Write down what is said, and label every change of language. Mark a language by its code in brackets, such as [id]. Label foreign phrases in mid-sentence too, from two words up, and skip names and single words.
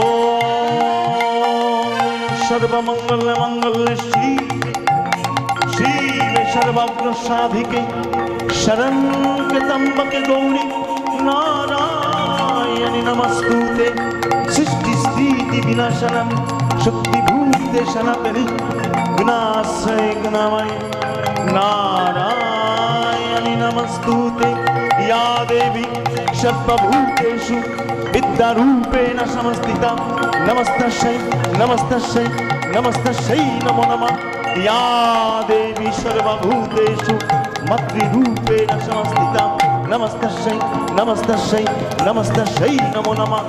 [sa] ওম সর্বমঙ্গল মঙ্গল শিবে সর্বাগ্র সাধিকে শরণ্যে ত্র্যম্বকে গৌরী নারায়ণি নমস্তুতে। সৃষ্টি স্থিতি বিনাশনম শক্তিভূতে সনাতনি গুণাশ্রয় গুণময় নারায়ণি নমস্তুতে। या देवी सर्वभूतेषु विद्यारूपेण समस्थिता नमस्तस्यै नमस्तस्यै नमस्तस्यै नमो नमः। या देवी सर्वभूतेषु मातृरूपेण समस्थिता नमस्तस्यै नमस्तस्यै नमस्तस्यै नमो नमः।